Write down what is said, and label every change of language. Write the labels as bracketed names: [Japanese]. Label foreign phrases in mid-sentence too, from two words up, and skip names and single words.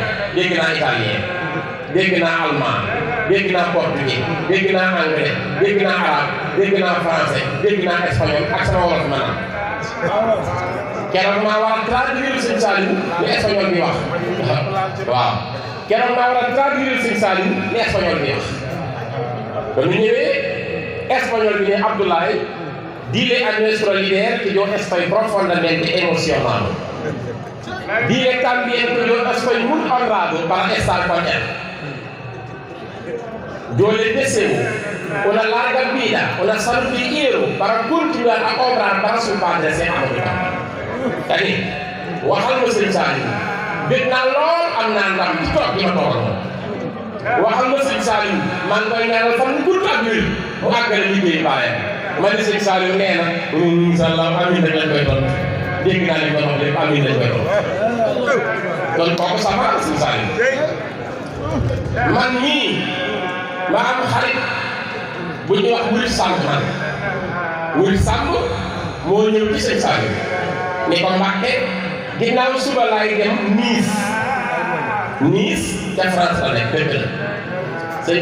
[Wolof] dégg naa italien dégg naa allemand dégg naa portugais dégg naa anglais dégg naa arabe dégg naa français dégg naa espagnol ak sama wolof maanaam keroog maa war a traduire sëñ Saliou li espagnol bi wax waaw keroog maa war a traduire sëñ Saliou li espagnol bi wax ba ñu ñëwee espagnol bi ne Abdoulaye [Spanish] dile a nuestro líder que yo estoy profundamente emocionado. Dile también que yo estoy muy honrado para estar con él. Yo le deseo una larga vida, una salud y hierro para continuar a obrar para su padre Seex Ahmadu Bamba. [Wolof] Tani waxal ma sëñ Saliou dégg naa lool am naa ndam ci toog gi ma toogal moom waxal ma sëñ Saliou maa ngi koy ñaanal fan mu gudd ak wér mu àggale liggéey baayam ma ne sëñ Saliou nee na [Arabic] إن شاء الله آمين [Wolof] rek lañ koy doon dégg naa li ma wax lépp amiin lañ koy doon kon kooku sama sëñ Saliou man mii ma am xarit bu ñuy wax Wuri Samb man Wuri Samb moo ñëw ci sëñ Saliou ni ko Mbàkke ginnaaw suba laay dem Nice ca France la nekk dëgg la sëñ